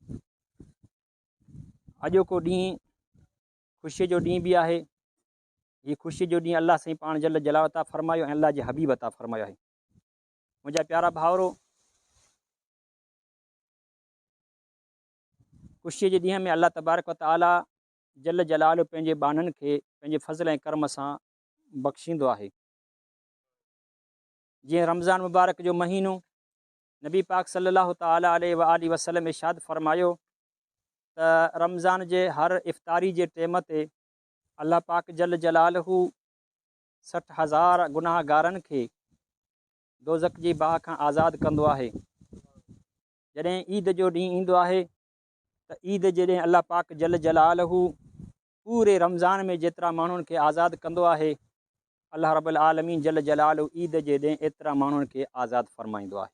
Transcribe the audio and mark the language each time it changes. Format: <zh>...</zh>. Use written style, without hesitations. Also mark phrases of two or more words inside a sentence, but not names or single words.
<sd>अॼोको ॾींहुं ख़ुशीअ जो ॾींहुं बि आहे। हीअ ख़ुशीअ जो ॾींहुं अल्लाह साईं पाण</sd> <ar>جل جلاله</ar> <sd>अता फ़रमायो ऐं अल्लाह जे हबीब अता फ़रमायो आहे। मुंहिंजा प्यारा भाउरो, ख़ुशीअ जे ॾींहं में अल्लाह</sd> <ar>تبارك وتعالى جل جلاله</ar> <sd>पंहिंजे बाननि खे पंहिंजे फ़ज़ल ऐं करम सां बख़्शींदो आहे। जीअं रमज़ान मुबारक जो महीनो नबी पाक</sd> <ar>صلى الله تعالى عليه وآله وسلم</ar> <sd>इरशाद फ़रमायो त रमज़ान जे हर इफ़्तारी जे टाइम ते अल्लाह पाक</sd> <ar>جل جلاله</ar> <sd>60,000 गुनाहगारनि खे दोज़ख जी बाह खां आज़ादु कंदो आहे। जॾहिं ईद जो ॾींहुं ईंदो आहे त ईद जे ॾींहुं अल्लाह पाक</sd> <ar>جل جلاله</ar> <sd>पूरे रमज़ान में जेतिरा माण्हुनि खे आज़ादु कंदो आहे, अल्लाह</sd> <ar>رب العالمين جل جلال</ar> <sd>ईद जे ॾींहुं एतिरा माण्हुनि खे आज़ादु फ़रमाईंदो आहे।</sd>